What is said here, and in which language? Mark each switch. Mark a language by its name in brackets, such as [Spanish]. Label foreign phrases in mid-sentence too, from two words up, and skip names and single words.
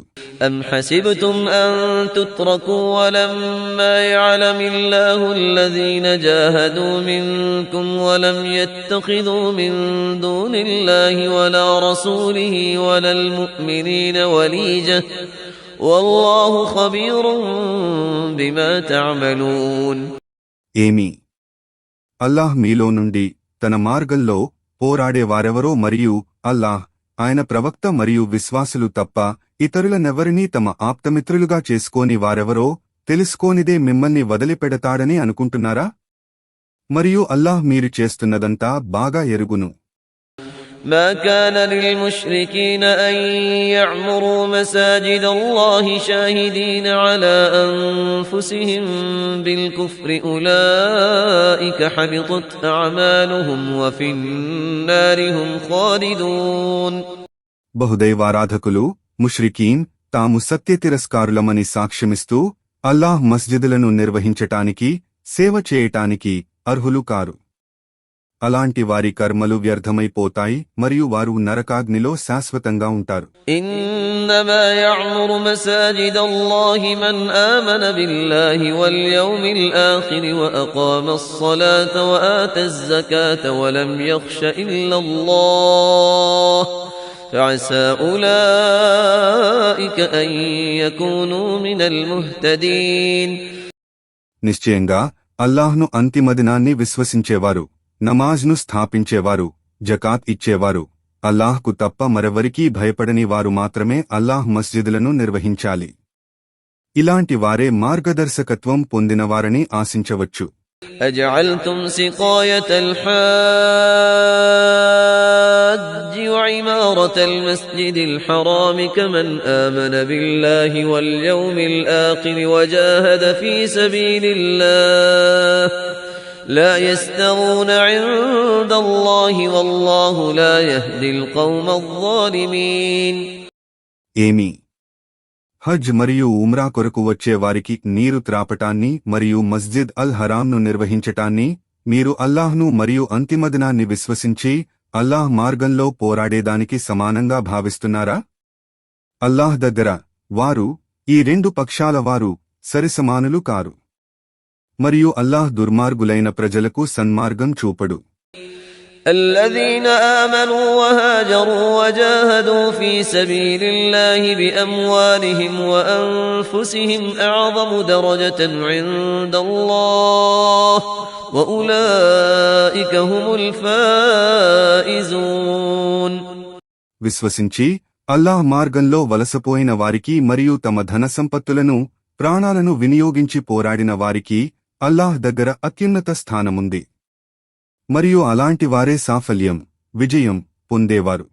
[Arabic] أم حسبتم أن تتركوا ولما يعلم الله الذين جاهدوا منكم ولم يتخذوا من دون الله ولا رسوله ولا المؤمنين وليجة والله خبير بما تعملون. [Telugu] ఏమి అల్లాహ్ మీలో నుండి తన మార్గంలో పోరాడేవారెవరో మరియు అల్లాహ్ ఆయన ప్రవక్త మరియు విశ్వాసులు తప్ప ఇతరులనెవరినీ తమ ఆప్తమిత్రులుగా చేసుకోని వారెవరో తెలుసుకోనిదే మిమ్మల్ని వదిలిపెడతాడని అనుకుంటున్నారా? మరియు అల్లాహ్ మీరు చేస్తున్నదంతా బాగా ఎరుగును. [Arabic] ما كان للمشركين أن يعمروا مساجد الله شاهدين على أنفسهم بالكفر أولئك حبطت أعمالهم وفي النار هم خالدون. [Telugu] బహుదైవారాధకులు ముష్రికీన్ తాము సత్యతిరస్కారులమని సాక్ష్యమిస్తూ అల్లాహ్ మస్జిదులను నిర్వహించటానికి సేవ చేయటానికి అర్హులు కారు. అలాంటి వారి కర్మలు వ్యర్థమైపోతాయి మరియు వారు నరకాగ్నిలో శాశ్వతంగా ఉంటారు. [Arabic] إنما يعمر مساجد الله من آمن بالله واليوم الآخر وأقام الصلاة وآتى الزكاة ولم يخش إلا الله فعسى أولئك أن يكونوا من المهتدين. [Telugu] నిశ్చయంగా అల్లాహ్ను అంతిమదినాన్ని విశ్వసించేవారు, నమాజ్ను స్థాపించేవారు, జకాత్ ఇచ్చేవారు, అల్లాహ్కు తప్ప మరెవరికీ భయపడని వారు మాత్రమే అల్లాహ్ మస్జిదులను నిర్వహించాలి. ఇలాంటి వారే మార్గదర్శకత్వం పొందినవారని ఆశించవచ్చు. [Arabic] أجعلتم سقاية الحاج الحاج وعمارة المسجد الحرام كمن آمن بالله واليوم الآخر وجاهد في سبيل الله لا يستوون عند الله والله لا يهدي القوم الظالمين. [Telugu] ఏమి హజ్ మరియు ఉమ్రా కొరకు వచ్చే వారికి నీరు త్రాపటాన్ని మరియు మస్జిద్ అల్ హరాంను నిర్వహించటాన్ని మీరు అల్లాహ్ను మరియు అంతిమ దినాన్ని విశ్వసించి అల్లాహ్ మార్గంలో పోరాడేదానికి సమానంగా భావిస్తున్నారా? అల్లాహ్ దగ్గర వారు ఈ రెండు పక్షాల వారు సరిసమానులు కారు. మరియు అల్లాహ్ దుర్మార్గులైన ప్రజలకు సన్మార్గం చూపడు. [Arabic] الذين آمنوا وهاجروا وجاهدوا في سبيل الله بأموالهم وأنفسهم أعظم درجة عند الله وأولئك هم الفائزون. [Telugu] విశ్వసించి అల్లాహ్ మార్గంలో వలసపోయిన వారికి మరియు తమ ధన సంపత్తులను ప్రాణాలను వినియోగించి పోరాడిన వారికి అల్లాహ్ దగ్గర అత్యున్నత స్థానముంది. మరియు అలాంటి వారే సాఫల్యం విజయం పొందేవారు.